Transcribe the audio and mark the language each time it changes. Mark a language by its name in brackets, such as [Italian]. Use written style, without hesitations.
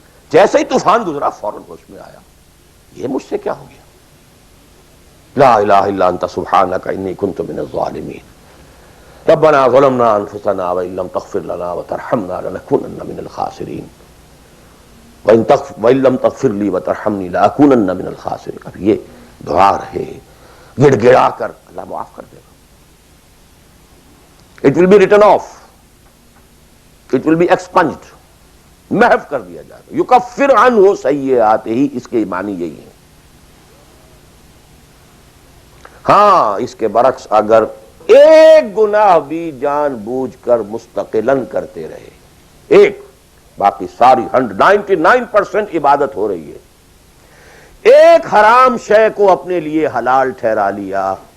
[Urdu] جیسے ہی طوفان گزرا فوراً ہوش میں آیا، یہ مجھ سے کیا ہو گیا، [Arabic] لا الہ الا انت سبحانک انی کنت من الظالمین. ربنا ظلمنا انفسنا وان لم تغفر لنا وترحمنا لنکونن من الخاسرین وان لم تغفر لی وترحمنی لاکونن من الخاسرین. [Urdu] اب یہ دعا رہے، گڑ گڑا کر اللہ معاف کر دے گا. [English] It will be written off, it will be expunged, [Urdu] محو کر دیا جائے گا. [Arabic] یکفر عنہ سیئاتہ، [Urdu] اس کے معنی یہی ہے. ہاں اس کے برعکس اگر ایک گناہ بھی جان بوجھ کر مستقلاً کرتے رہے، ایک، باقی ساری 99% عبادت ہو رہی ہے، ایک حرام شے کو اپنے لیے حلال ٹھہرا لیا،